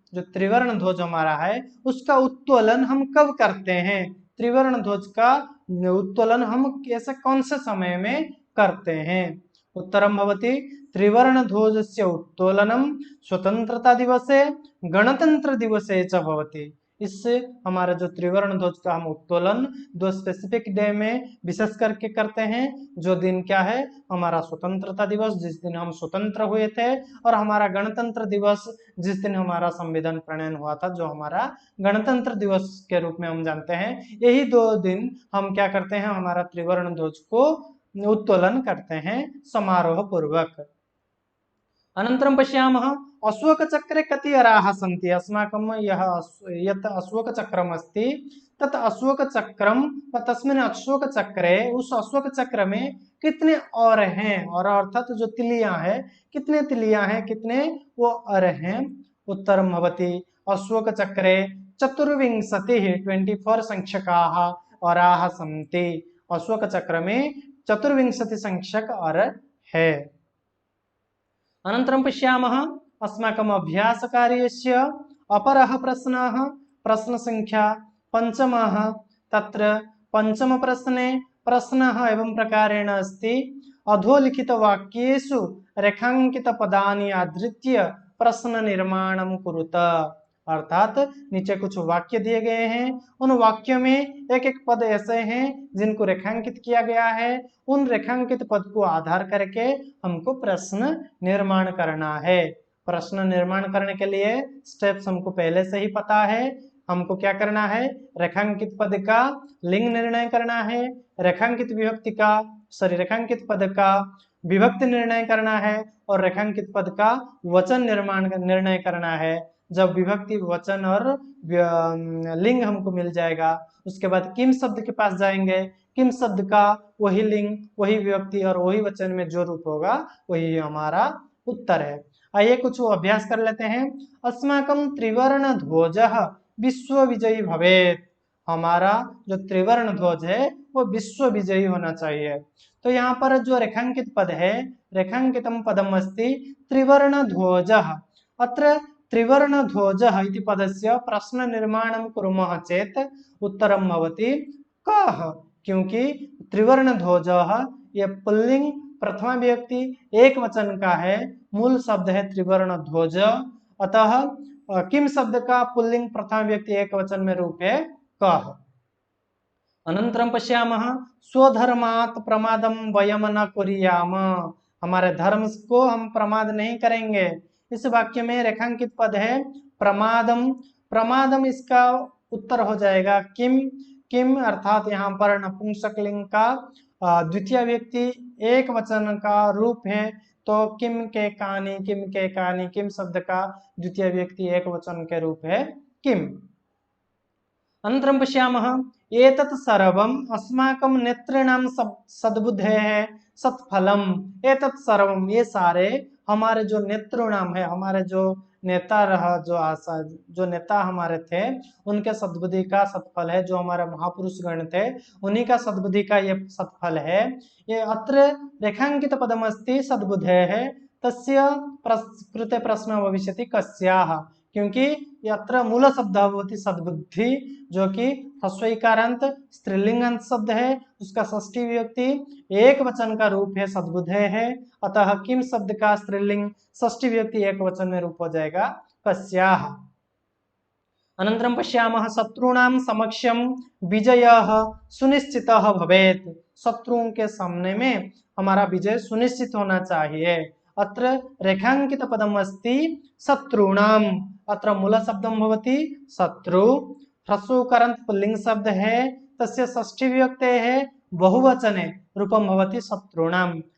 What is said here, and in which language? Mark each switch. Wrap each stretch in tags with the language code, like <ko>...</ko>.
<hi>जो त्रिवर्ण ध्वज हमारा है उसका उत्तोलन हम कब करते हैं? त्रिवर्ण ध्वज का उत्तोलन हम कैसे कौन से समय में करते हैं?</hi> <sa>उत्तरम भवति त्रिवर्ण ध्वजस्य उत्तोलनम स्वतंत्रता दिवसे गणतंत्र दिवसे च भवति।</sa> <hi>इससे हमारा जो त्रिवर्ण ध्वज का हम उत्तोलन दो</hi> <en>specific day</en> <hi>में विशेष करके करते हैं। जो दिन क्या है? हमारा स्वतंत्रता दिवस, जिस दिन हम स्वतंत्र हुए थे, और हमारा गणतंत्र दिवस, जिस दिन हमारा संविधान प्रणयन हुआ था, जो हमारा गणतंत्र दिवस के रूप में हम जानते हैं। यही दो दिन हम क्या करते हैं? हमारा त्रिवर्ण ध्वज को उत्तोलन करते हैं समारोह पूर्वक।</hi> <sa>अनन्तरं पश्यामः अशोकचक्रे कति अराः सन्ति। अस्माकं यत् अशोकचक्रम् अस्ति तत् अशोकचक्रं तस्मिन् अशोकचक्रे</sa> <hi>उस अशोकचक्र में कितने और हैं? और अर्थात जो तिलियां हैं, कितने तिलियां हैं, कितने वो अर हैं?</hi> <sa>उत्तरं भवति अशोकचक्रे चतुर्विंशतिः 24 संख्यकाः अराः सन्ति।</sa> <hi>अशोकचक्र में 24 संख्यक अर है।</hi> <sa>अनन्तरं पश्यामः अस्माकम् अभ्यासकार्यस्य अपरः प्रश्नः प्रश्नसंख्या 5 तत्र पञ्चमप्रश्ने प्रश्नः एवं प्रकारेण अस्ति अधोलिखितवाक्येषु रेखाङ्कितपदानि आधृत्य प्रश्ननिर्माणं कुरुत।</sa> <hi>अर्थात नीचे कुछ वाक्य दिए गए हैं, उन वाक्यों में एक एक पद ऐसे हैं जिनको रेखांकित किया गया है। उन रेखांकित पद को आधार करके हमको प्रश्न निर्माण करना है। प्रश्न निर्माण करने के लिए स्टेप्स हमको पहले से ही पता है। हमको क्या करना है? रेखांकित पद का लिंग निर्णय करना है, रेखांकित रेखांकित पद का विभक्ति निर्णय करना है, और रेखांकित पद का वचन निर्णय करना है। जब विभक्ति, वचन और लिंग हमको मिल जाएगा, उसके बाद किम शब्द के पास जाएंगे। किम शब्द का वही लिंग, वही विभक्ति और वही वचन में जो रूप होगा वही हमारा उत्तर है। आइए कुछ अभ्यास कर लेते हैं।</hi> <sa>अस्माकं त्रिवर्ण ध्वजः विश्व विजयी भवेत्।</sa> <hi>हमारा जो त्रिवर्ण ध्वज है वो विश्व विजयी होना चाहिए। तो यहाँ पर जो रेखांकित पद है,</hi> <sa>रेखांकितम पदम अस्ति त्रिवर्ण ध्वजः। अत्र त्रिवर्ण ध्वजः इति पदस्य प्रश्न निर्माणं कुर्मः चेत् उत्तरं भवति कः।</sa> <hi>क्योंकि त्रिवर्ण ध्वजः ये पुल्लिंग प्रथमा विभक्ति एक वचन का है, मूल शब्द है त्रिवर्ण ध्वज। अतः किम शब्द का पुल्लिंग प्रथमा विभक्ति एक वचन में रूप है कः।</hi> <sa>अनन्तरं पश्यामः स्वधर्मात् प्रमादं वयं न कुर्याम।</sa> <hi>हमारे धर्म को हम प्रमाद नहीं करेंगे। इस वाक्य में रेखांकित पद है प्रमादम। प्रमादम इसका उत्तर हो जाएगा किम। किम अर्थात यहाँ पर नपुंसकलिंग का द्वितीय व्यक्ति एक वचन का रूप है, तो किम के कानी, किम के कानी, किम शब्द का द्वितीय व्यक्ति एक वचन के रूप है किम।</hi> <sa>अनन्तरं पश्यामः एतत् सर्वम् अस्माकं नेतॄणां सद्बुद्धेः सत्फलम्। एतत् सर्वम्,</sa> <hi>ये सारे हमारे जो नेतॄणाम है, हमारे जो नेता रहा, जो नेता हमारे थे, उनके सद्बुद्धि का सत्फल है। जो हमारे महापुरुष गण थे उन्हीं का सद्बुद्धि का ये सत्फल है।</hi> <sa>ये अत्र रेखांकित पदमस्ति सद्बुद्धेः तस्य कृते प्रश्न भविष्यति कस्याः। क्योंकि यत्र मूल शब्द भवति सद्बुद्धि,</sa> <hi>जो कि ह्रस्वईकारांत स्त्रीलिंगांत शब्द है, उसका षष्ठी विभक्ति एक वचन का रूप है सद्बुद्धे है। अतः किम शब्द का स्त्रीलिंग षष्ठी विभक्ति एक वचन में रूप हो जाएगा कस्याः।</hi> <sa>अनन्तरं पश्यामः शत्रूणां समक्षं विजयः सुनिश्चितः भवेत्।</sa> <hi>शत्रुओं के सामने में हमारा विजय सुनिश्चित होना चाहिए।</hi> <sa>अत्र रेखांकित पदम अस्ति शत्रूणाम। अत्र मूल शब्दम भवति शत्रु।</sa> <hi>ह्रस्वकारांत पुल्लिंग शब्द है,</hi> <sa>तस्य षष्ठी विभक्ति है बहुवचने रूपम भवति शत्रूणाम।</sa>